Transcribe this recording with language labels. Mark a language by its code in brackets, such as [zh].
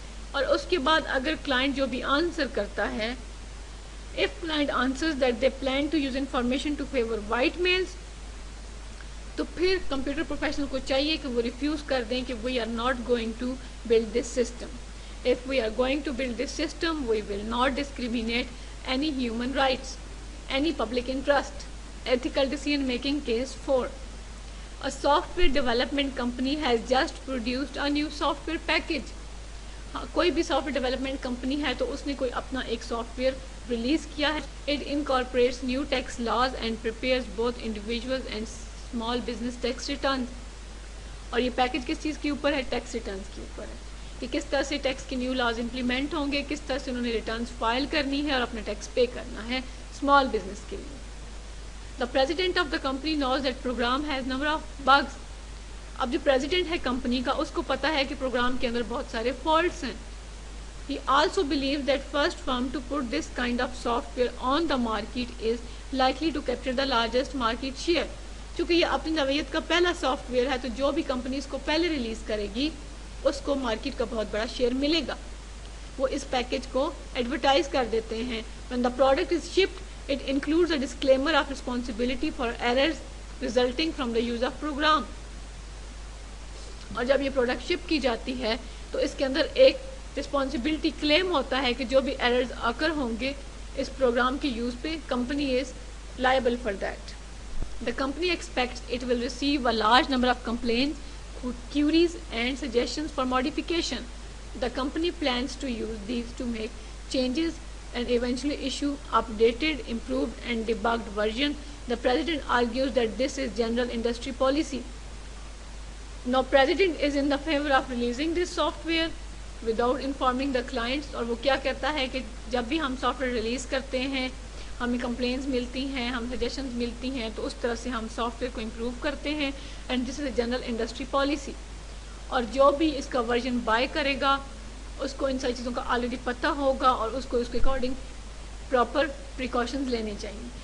[ur] اور اس کے بعد اگر کلائنٹ جو بھی آنسر کرتا ہے, [en] if client answers that they plan to use information to favor white males, [ur] تو پھر کمپیوٹر پروفیشنل کو چاہیے کہ وہ ریفیوز کر دیں کہ [en] we are not going to build this system. If we are going to build this system, we will not discriminate any human rights, any public interest. Ethical decision making case 4. A software development company has just produced a new software package. [ur] کوئی بھی soft where development company ہے تو اس نے کوئی اپنا ایک soft where release کیا ہے. [en] It incorporates new tax laws and prepares both individuals and small business tax returns. [ur] اور یہ پیکج کس چیز کے اوپر ہے؟ ٹیکس ریٹرنز کے اوپر ہے, کہ کس طرح سے ٹیکس کے نیو لاز امپلیمنٹ ہوں گے, کس طرح سے انہوں نے ریٹرنز فائل کرنی ہے اور اپنا ٹیکس پے کرنا ہے اسمال بزنس کے لیے. [en] The president of the company knows that program has number of bugs. [ur] اب جو پریزیڈنٹ ہے کمپنی کا اس کو پتا ہے کہ پروگرام کے اندر بہت سارے فالٹس ہیں. [en] He also believes that first firm to put this kind of software on the market is likely to capture the largest market share. [ur] چونکہ یہ اپنی نوعیت کا پہلا سافٹ ویئر ہے تو جو بھی کمپنی اس کو پہلے ریلیز کرے گی اس کو مارکیٹ کا بہت بڑا شیئر ملے گا. وہ اس پیکج کو ایڈورٹائز کر دیتے ہیں. [en] When the product is shipped, it includes a disclaimer of responsibility for errors resulting from the use of program. [ur] اور جب یہ پروڈکٹ شپ کی جاتی ہے تو اس کے اندر ایک رسپانسبلٹی کلیم ہوتا ہے کہ جو بھی ایررز آکر ہوں گے اس پروگرام کے یوز پہ, [en] Company is liable for that. The company expects it will receive a large number of complaints, queries and suggestions for modification. The company plans to use these to make changes and eventually issue updated, improved and debugged version. The president argues that this is general industry policy. Now president is in the favor of releasing this software without informing the clients. [ur] اور وہ کیا کہتا ہے کہ جب بھی ہم soft where release کرتے ہیں ہمیں کمپلینس ملتی ہیں, ہم سجیشنز ملتی ہیں, تو اس طرح سے ہم سافٹ ویئر کو امپروو کرتے ہیں. [en] And this is a general industry policy. [ur] اور جو بھی اس کا ورژن بائی کرے گا اس کو ان ساری چیزوں کا آلریڈی پتہ ہوگا اور اس کو اس کے اکارڈنگ پراپر پریکاشنز لینے چاہیے.